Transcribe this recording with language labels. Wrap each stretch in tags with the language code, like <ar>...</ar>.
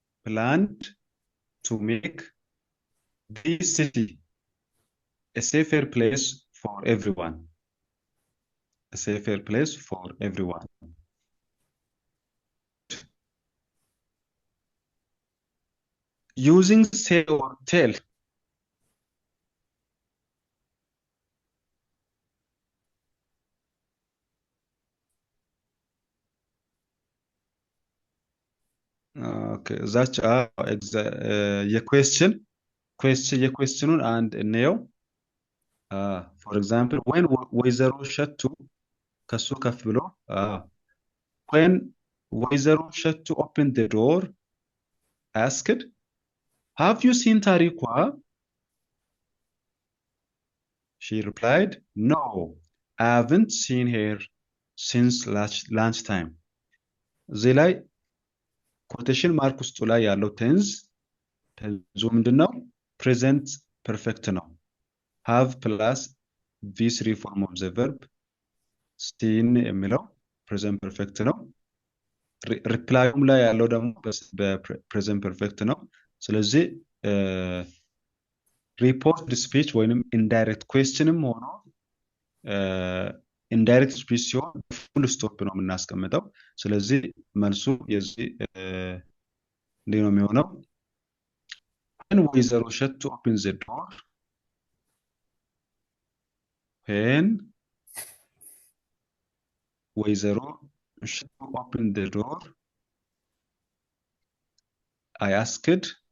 <en>planned to make this city a safer place for everyone. A safer place for everyone. Using say or tell. Okay, that's</en> <am>የኩዌስችኑን አንድ እንየው።</am> <en>for example when ወይዘሮ ሸቱ</en> <am>ከሱ ከፍ ብሎ</am> <en>when ወይዘሮ ሸቱ opened the door asked have you seen ታሪኳ? She replied no, I haven't seen her since lunch time.</en> <am>እዚህ ላይ ኮቴሽን ማርክ ውስጡ ላይ ያለው ቴንዝ ምንድነው? ፕሬዘንት ፐርፌክት ነው።</am> <en>have plus v3 form of the verb seen</en> <am>የሚለው ፕሬዘንት ፐርፌክት ነው። ሪፕላይም ላይ ያለው ደግሞ በፕሬዘንት ፐርፌክት ነው። ስለዚህ ሪፖርት ስፒች ወይንም ኢንዳይሬክት ኩዌስችንም ሆኖ ኢንዳይሬክት ስፒች ሲሆን ፉል ስቶፕ ነው የምናስቀምጠው። ስለዚህ መልሱ የዚህ እንዴት ነው የሚሆነው?</am> <en>when ወይዘሮ ሸቱ open the door when ወይዘሮ ሸቱ open the door I asked</en>